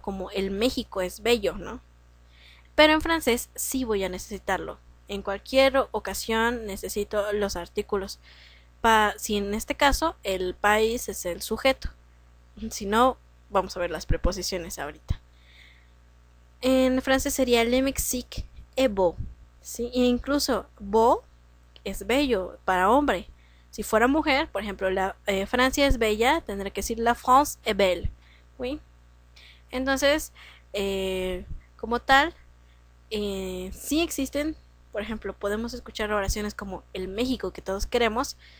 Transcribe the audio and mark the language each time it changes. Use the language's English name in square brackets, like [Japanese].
[Spanish] Como el México es bello, ¿no? Pero en francés sí voy a necesitarlo. En cualquier ocasión necesito los artículos. Si en este caso el país es el sujeto. Si no, vamos a ver las preposiciones ahorita. En francés sería [French] le Mexique est beau. [Spanish] ¿Sí? E incluso beau es bello para hombre. Si fuera mujer, por ejemplo, Francia es bella, tendré que decir [French] la France est belle. [Spanish] ¿Sí? Entonces, como tal, sí existen, por ejemplo, podemos escuchar oraciones como el México que todos queremos.